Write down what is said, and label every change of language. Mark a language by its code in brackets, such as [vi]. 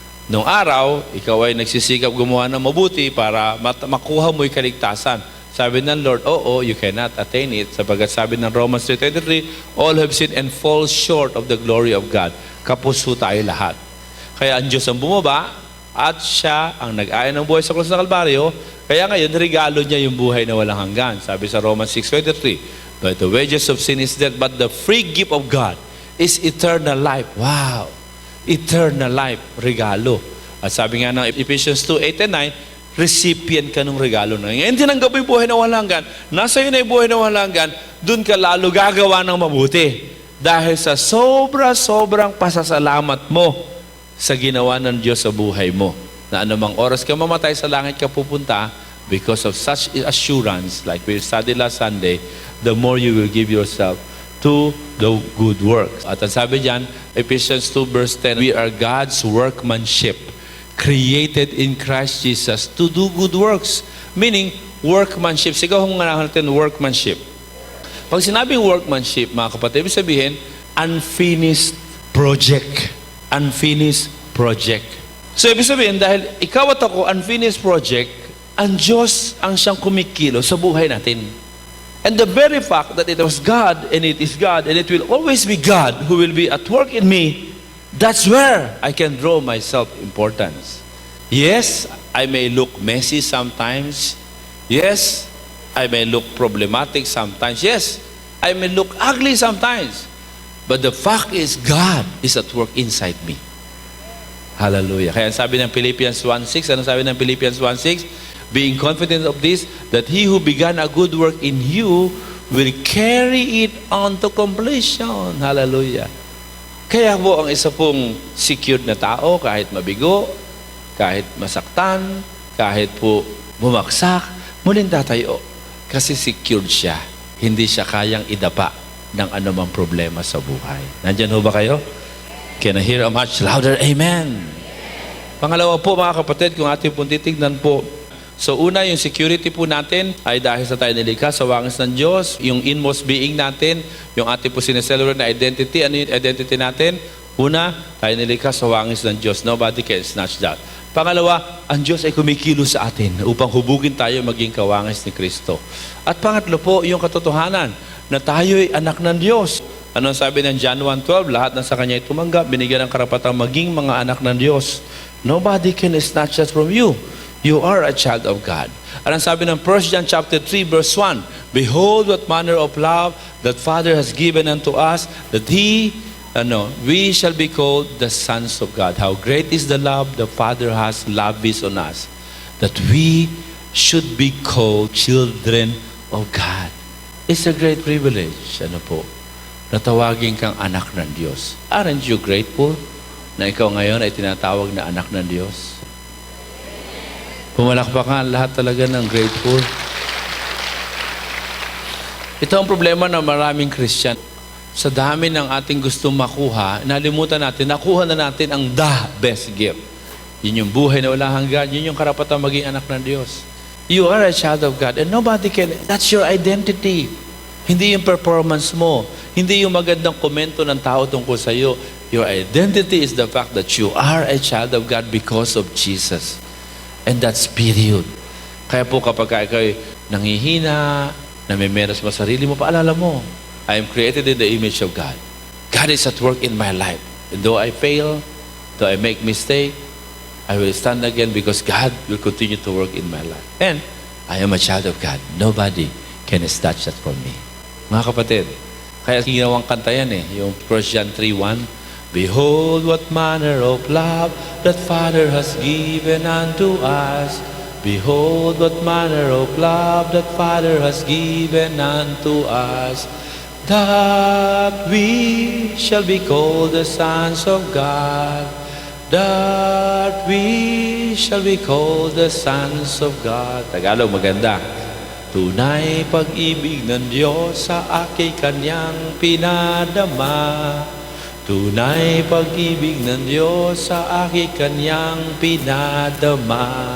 [tl] Noong araw, ikaw ay nagsisikap gumawa ng mabuti para makuha mo yung kaligtasan. Sabi ng Lord, [en] you cannot attain it. [tl] Sapagat sabi ng [en] Romans 3:23, all have sinned and fall short of the glory of God. [tl] Kapuso tayo lahat. Kaya ang Diyos ang bumaba at siya ang nag-aya ng buhay sa krus ng Kalbaryo. Kaya ngayon, regalo niya yung buhay na walang hanggan. Sabi sa [en] Romans 6:23, but the wages of sin is death, but the free gift of God is eternal life. Wow! Eternal life, regalo. [tl] At sabi nga ng Ephesians 2, 8 and 9, recipient ka ng regalo na. Ngayon tinanggap mo yung buhay na walang hanggan, nasa iyo na yung buhay na walang hanggan, dun ka lalo gagawa ng mabuti. Dahil sa sobrang pasasalamat mo sa ginawa ng Diyos sa buhay mo. Na anumang oras ka mamatay sa langit ka pupunta, [en] because of such assurance, like we studied last Sunday, the more you will give yourself to the good works. [tl] At ang sabi diyan, [en] Ephesians 2 verse 10, we are God's workmanship, created in Christ Jesus to do good works. [tl] Meaning, workmanship. Sigaw kung nga natin workmanship. Pag sinabing workmanship, mga kapatid, ibig sabihin, [en] unfinished project. Unfinished project. [tl] So, ibig sabihin, dahil ikaw at ako, [en] unfinished project, [tl] ang Diyos ang siyang kumikilo sa buhay natin. [en] And the very fact that it was God, and it is God, and it will always be God who will be at work in me, that's where I can draw my self-importance. Yes, I may look messy sometimes. Yes, I may look problematic sometimes. Yes, I may look ugly sometimes. But the fact is, God is at work inside me. Hallelujah. [tl] Kaya sabi ng [en] Philippians 1:6, [tl] ano sabi ng [en] Philippians 1:6? Being confident of this, that He who began a good work in you will carry it on to completion. [tl] Hallelujah. Kaya po ang isa pong secured na tao, kahit mabigo, kahit masaktan, kahit po bumagsak, muling tatayo. Kasi secured siya. Hindi siya kayang idapa ng anumang problema sa buhay. Nandyan ho ba kayo? [en] Can I hear a much louder amen? [tl] Pangalawa po mga kapatid, kung ating pong titignan po, so una, yung security po natin ay dahil sa tayo nilikha sa wangis ng Diyos, yung [en] inmost being [tl] natin, yung ating po sineselebrate na identity, ano yung identity natin? Una, tayo nilikha sa wangis ng Diyos. [en] Nobody can snatch that. [tl] Pangalawa, ang Diyos ay kumikilos sa atin upang hubugin tayo maging kawangis ni Kristo. At pangatlo po, yung katotohanan na tayo ay anak ng Diyos. Ano sabi ng John 1:12? Lahat na sa Kanya ay tumanggap, binigyan ng karapatang maging mga anak ng Diyos. [en] Nobody can snatch us from you. You are a child of God. [tl] At ang sabi ng [en] 1 John chapter 3 verse 1, Behold what manner of love that Father has given unto us, that we shall be called the sons of God. How great is the love the Father has lavished on us, that we should be called children of God. It's a great privilege, [tl] na tawagin kang anak ng Diyos. [en] Aren't you grateful [tl] na ikaw ngayon ay tinatawag na anak ng Diyos? Pumalakpakan lahat talaga ng grateful. Ito ang problema ng maraming Christian. Sa dami ng ating gustong makuha, nalimutan natin, nakuha na natin ang [en] the best gift. [tl] Yun yung buhay na walang hanggan, yun yung karapatan maging anak ng Diyos. [en] You are a child of God and nobody can, that's your identity. [tl] Hindi yung performance mo, hindi yung magandang komento ng tao tungkol sa iyo. [en] Your identity is the fact that you are a child of God because of Jesus. And that's period. [tl] Kaya po kapag ikaw ay nanghihina, namimeras mo sarili mo, paalala mo, [en] I am created in the image of God. God is at work in my life. And though I fail, though I make mistake, I will stand again because God will continue to work in my life. And I am a child of God. Nobody can snatch that from me. [tl] Mga kapatid, kaya ginawang kanta yan yung [en] 1 John 3:1, Behold what manner of love that Father has given unto us. Behold what manner of love that Father has given unto us, that we shall be called the sons of God. That we shall be called the sons of God. [tl] Tagalog maganda. Tunay pag-ibig ng Diyos sa aking Kanyang pinadama. Tunay pag-ibig ng Diyos sa aking Kanyang pinadama.